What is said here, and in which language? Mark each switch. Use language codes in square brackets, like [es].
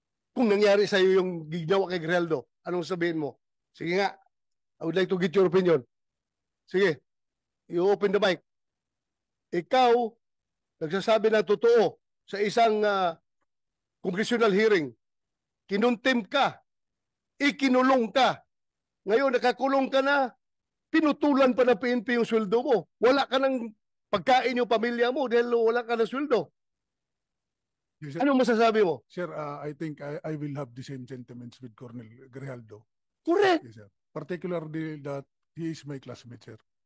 [tl] Kung nangyari sa iyo yung ginawa kay Grijaldo, anong sabihin mo? Sige nga, [en] I would like to get your opinion. Sige, you open the mic. [tl] Ikaw, nagsasabi ng totoo sa isang congressional hearing. Kinontempt ka, ikinulong ka. Ngayon, nakakulong ka na, pinutulan pa ng PNP yung sweldo mo. Wala ka ng pagkain yung pamilya mo dahil wala ka ng sweldo. [en] Yes, sir. [tl] Anong masasabi mo? [en] Sir, I think I will have the same sentiments with Colonel Grijaldo. Correct. Yes, sir. Particularly that he is my classmate, sir.